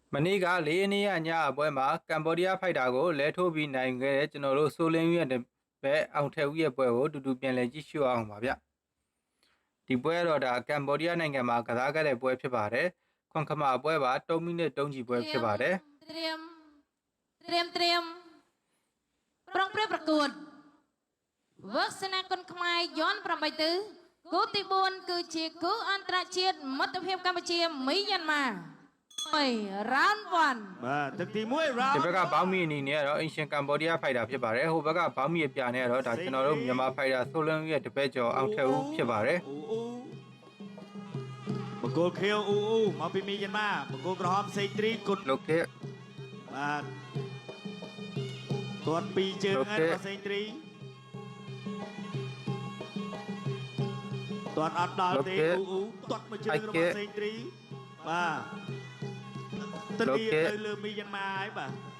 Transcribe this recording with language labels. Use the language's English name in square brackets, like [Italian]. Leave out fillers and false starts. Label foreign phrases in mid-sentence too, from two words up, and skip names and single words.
[Burmese] မနေ့က၄ရက်နေ့ညအပွဲမှာကမ်ဘောဒီးယားဖိုက်တာကိုလဲထိုးပြီးနိုင်ခဲ့တဲ့ကျွန်တော်တို့ဆိုလင်းရဲ့ဘက်အောင်ထက်ဦးရဲ့ပွဲကိုတူတူပြန်လည်ကြည့်ရှုအောင်ပါဗျဒီပွဲတော့ဒါကမ်ဘောဒီးယားနိုင်ငံမှာကစားခဲ့တဲ့ပွဲဖြစ်ပါတယ်ခွန်ခမပွဲပါ3မိနစ်3ချီပွဲဖြစ်ပါတယ် [Khmer] เตรียมប្រុងប្រកួតវឹកសនាគុនខ្មែរយន់8ទិសគូទី4គឺជាគូអន្តរជាតិមិត្តភាពកម្ពុជាមីយ៉ាន់ម៉ាround 1 បាទទឹកទី1 round [Burmese] ဒီဘက်ကဘောင်းမီအနေနဲ့ကတော့အင်ရှင်ကမ်ဘောဒီးယားဖိုက်တာဖြစ်ပါတယ်ဟိုဘက်ကဘောင်းမီအပြာနဲ့ကတော့ဒါကျွန်တော်တို့မြန်မာဖိုက်တာဆိုလင်းရဲ့တပည့်ကျော်အောင်ထက်ဦးဖြစ်ပါတယ် [Khmer] បកគោលខៀវអ៊ូមកពីមីយ៉ាន់ម៉ាបកគោលក្រហមសេងទ្រីគុណ លោកគេ បាទទាត់ពីរជើងអត់របស់សេងទ្រីទាត់អត់ដល់ទេអ៊ូទាត់មួយជើងរបស់សេងទ្រីបាទទៅលើមីយ៉ាន់ម៉ាហើយបាទ